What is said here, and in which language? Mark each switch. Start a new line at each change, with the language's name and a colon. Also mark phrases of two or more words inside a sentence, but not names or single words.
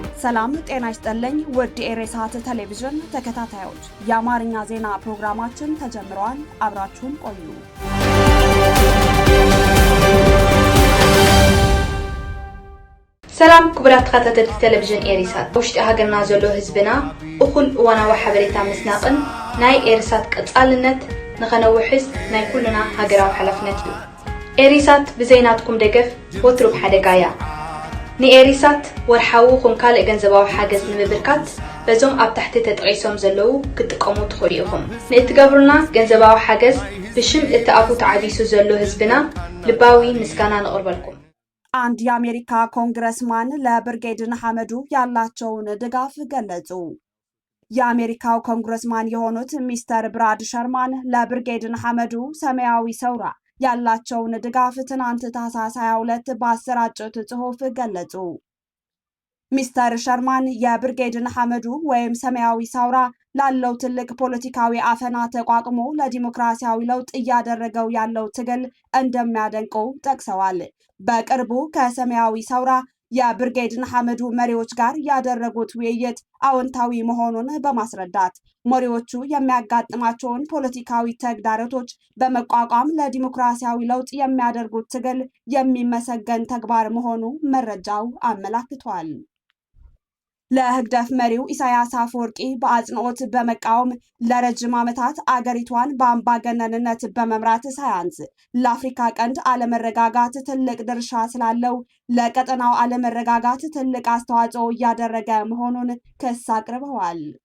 Amharic: ሰላም ጤና ይስጥልኝ ውድ ኤሬሳት ቴሌቪዥን ተከታታዮች የአማርኛ ዜና ፕሮግራማችን ተጀምሯል። አብራችሁን ቆዩ።
Tigrinya: ሰላም ክቡራት ተከታተልቲ ቴሌቪዥን ኤሬሳት ውሽጢ ሃገርና ዘሎ ህዝብና እኩል እዋናዊ ሓበሬታ ምስናቅን ናይ ኤሬሳት ቀጻልነት ንኸነውሕዝ ናይ ኩልና ሃገራዊ ሓላፍነት እዩ። ኤሬሳት ብዘይናትኩም ደገፍ ወትሩ ብሓደጋያ ንኤሬሳት ወርሓዊ ኹን ካልእ ገንዘባዊ ሓገዝ ንምብርካት በዞም ኣብ ታሕቲ ተጠቂሶም ዘለዉ ክትጥቀሙ ትኽእሉ ኢኹም። ንእትገብሩና ገንዘባዊ ሓገዝ ብሽም እቲ ኣፉ ተዓቢሱ ዘሎ ህዝብና ልባዊ ምስጋና ንቕርበልኩም።
Amharic: አንድ የአሜሪካ ኮንግረስማን ለብርጌድ ንሓመዱ ያላቸውን ድጋፍ ገለጹ። የአሜሪካው ኮንግረስማን የሆኑት ሚስተር ብራድ ሸርማን ለብርጌድ ንሓመዱ ሰማያዊ ሰውራ ያላቸውን ድጋፍ ትናንት ታህሳስ 22 በአሰራጩት ጽሑፍ ገለጹ። ሚስተር ሸርማን የብርጌድ ንሓመዱ ወይም ሰማያዊ ሰውራ ላለው ትልቅ ፖለቲካዊ አፈና ተቋቁሞ ለዲሞክራሲያዊ ለውጥ እያደረገው ያለው ትግል እንደሚያደንቁ ጠቅሰዋል። በቅርቡ ከሰማያዊ ሰውራ የብርጌድ ንሓመዱ መሪዎች ጋር ያደረጉት ውይይት አዎንታዊ መሆኑን በማስረዳት መሪዎቹ የሚያጋጥማቸውን ፖለቲካዊ ተግዳሮቶች በመቋቋም ለዲሞክራሲያዊ ለውጥ የሚያደርጉት ትግል የሚመሰገን ተግባር መሆኑ መረጃው አመላክቷል። ለህግደፍ መሪው ኢሳያስ አፈወርቂ በአጽንኦት በመቃወም ለረጅም ዓመታት አገሪቷን በአምባገነንነት በመምራት ሳያንስ ለአፍሪካ ቀንድ አለመረጋጋት ትልቅ ድርሻ ስላለው ለቀጠናው አለመረጋጋት ትልቅ አስተዋጽኦ እያደረገ መሆኑን ክስ አቅርበዋል።